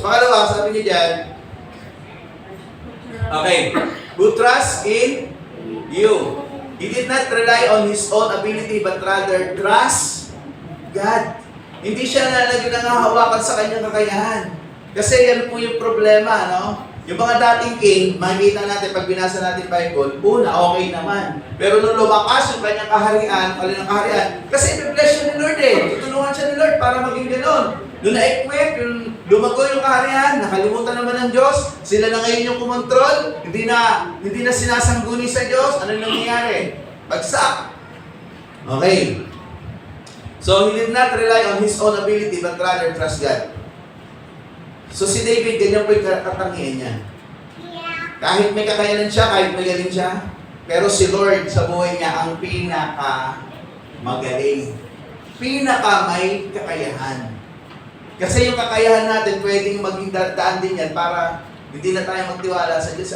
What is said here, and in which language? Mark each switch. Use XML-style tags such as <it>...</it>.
<tl>Pangalawa, sabi niya dyan, okay, who trust in you.</tl> <en>He did not rely on his own ability, but rather trust God.</en> <tl>Hindi siya nangahawakan sa kanyang kakayahan. Kasi yan po yung problema, no? Yung mga dating king, makikita natin pag binasa natin Bible, una, okay naman. Pero nung lumakas yung kanyang kaharian, kasi i-bless siya ni Lord eh. Tutulungan siya ni Lord para maging gano'n. Nung na-equip, yung lumago yung kaharian, nakalimutan naman ng Diyos, sila na ngayon yung kumontrol, hindi na sinasangguni sa Diyos, ano yung nangyayari? Bagsak. Okay.</tl> <en>So, he did not rely on his own ability, but rather trust God.</en> <tl>So si David, ganyan po yung katangian niya. Kahit may kakayanan siya, kahit magaling siya, pero si Lord sa buhay niya ang pinaka-magaling. Pinaka-may kakayahan. Kasi yung kakayahan natin, pwedeng maging daan din yan para hindi na tayo magtiwala sa Diyos.</tl>